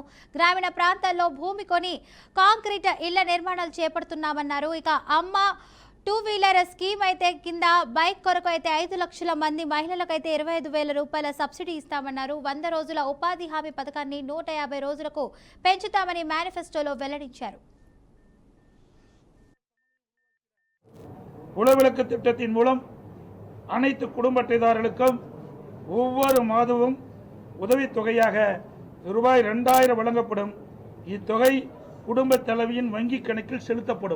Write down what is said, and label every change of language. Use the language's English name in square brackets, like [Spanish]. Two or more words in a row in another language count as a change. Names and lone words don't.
[Telugu] గ్రామీణ ప్రాంతాల్లో భూమి కొని కాంక్రీట్ ఇళ్ల నిర్మాణాలు చేపడుతున్నామన్నారు. ఇక అమ్మ 2 వీలర్ స్కీమ్ అయితే కింద బైక్ కొరకు అయితే 5 లక్షల మంది మహిళలకైతే 25,000 రూపాయల సబ్సిడీ ఇస్తామన్నారు. 100 రోజుల ఉపాధి హామీ పథకాన్ని 150 రోజులకు పెంచుతామని మేనిఫెస్టోలో వెల్లడించారు. [Tamil] குலவிளக்கு திட்டத்தின் மூலம் அனைத்து குடும்ப அட்டைதாரர்களுக்கும் ஒவ்வொரு மாதமும் உதவித்தொகையாக ரூபாய் 2000 வழங்கப்படும். இத்தொகை குடும்ப தலைவியின் வங்கி கணக்கில் செலுத்தப்படும்.